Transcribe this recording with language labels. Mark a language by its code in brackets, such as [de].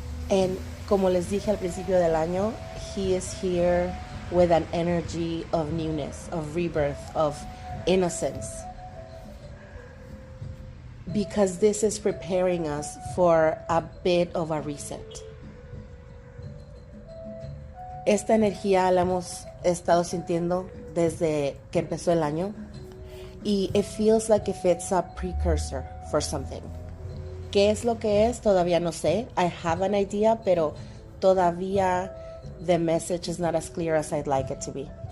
[en] And [es] como les dije al principio del año, [en] he is here with an energy of newness, of rebirth, of innocence. Because this is preparing us for a bit of a reset. [es] Esta energía la hemos estado sintiendo desde que empezó el año, y [en] it feels like if it's a precursor for something. [es] ¿Qué es lo que es? Todavía no sé. [en] I have an idea, [es] pero todavía [en] the message is not as clear as I'd like it to be.